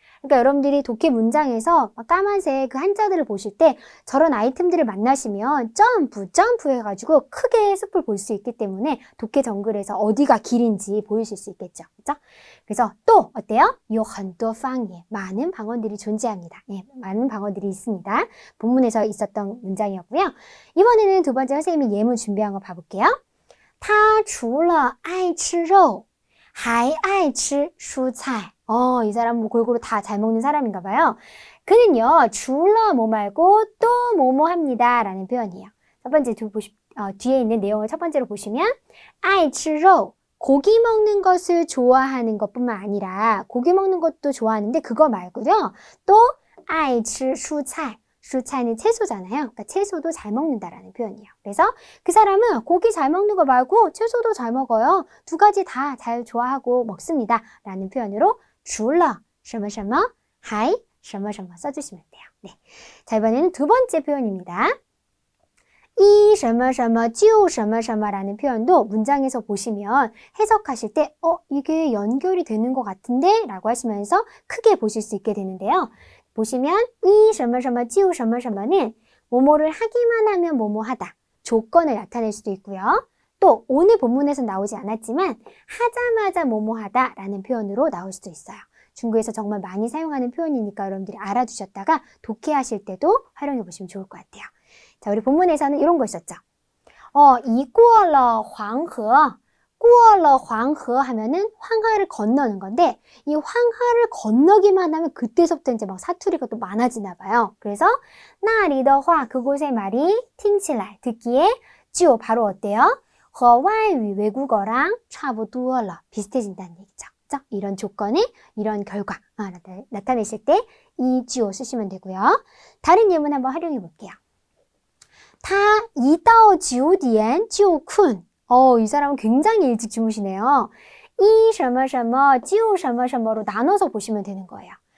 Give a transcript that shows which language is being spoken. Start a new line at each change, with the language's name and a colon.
Korean: 그러니까 여러분들이 독해 문장에서 까만색 그 한자들을 보실 때 저런 아이템들을 만나시면 점프 해가지고 크게 숲을 볼 수 있기 때문에 독해 정글에서 어디가 길인지 보이실 수 있겠죠. 그렇죠? 그래서 또 어때요?
Chinese: 有很多方言,
Korean: 많은 방언들이 존재합니다. 예, 많은 방언들이 있습니다. 본문에서 있었던 문장이었고요. 이번에는 두 번째 선생님이 예문 준비한 거 봐볼게요.
Chinese: 他除了爱吃肉还爱吃蔬菜.
Korean: 이 사람 뭐 골고루 다 잘 먹는 사람인가 봐요. 그는요, 줄러 뭐 말고 또 뭐뭐 합니다 라는 표현이에요. 첫 번째 뒤에 있는 내용을 첫 번째로 보시면
Chinese: 爱吃肉,
Korean: 고기 먹는 것을 좋아하는 것뿐만 아니라 고기 먹는 것도 좋아하는데 그거 말고요. 또
Chinese: 爱吃蔬菜,
Korean: 슈차이는 채소잖아요. 그러니까 채소도 잘 먹는다라는 표현이에요. 그래서 그 사람은 고기 잘 먹는 거 말고 채소도 잘 먹어요. 두 가지 다 잘 좋아하고 먹습니다. 라는 표현으로 除了什么什么还什么什么 써주시면 돼요. 네. 자, 이번에는 두 번째 표현입니다. 이 什么什么就什么什么라는 표현도 문장에서 보시면 해석하실 때 이게 연결이 되는 것 같은데? 라고 하시면서 크게 보실 수 있게 되는데요. 보시면 이 什么什么就什么什么는 뭐뭐를 하기만 하면 뭐뭐 하다. 조건을 나타낼 수도 있고요. 또 오늘 본문에서 나오지 않았지만 하자마자 뭐뭐 하다 라는 표현으로 나올 수도 있어요. 중국에서 정말 많이 사용하는 표현이니까 여러분들이 알아두셨다가 독해하실 때도 활용해 보시면 좋을 것 같아요. 자, 우리 본문에서는 이런 거 있었죠.
Chinese: 已过了黄河 过了黄河
Korean: 하면은 황하를 건너는 건데 이 황하를 건너기만 하면 그때서부터 이제 막 사투리가 또 많아지나 봐요. 그래서
Chinese: 那里的话
Korean: 그곳의 말이
Chinese: 听起来
Korean: 듣기에 就 바로 어때요?
Chinese: 和外语
Korean: 외국어랑
Chinese: 差不多了
Korean: 비슷해진다는 얘기죠. 그렇죠? 이런 조건에 이런 결과 나타내실 때 이 지오 쓰시면 되고요. 다른 예문 한번 활용해 볼게요.
Chinese: 他一到9点就困
Korean: 이 사람은 굉장히 일찍 주무시네요. 이 什么什么就什么什么로 나눠서 보시면 되는 거예요.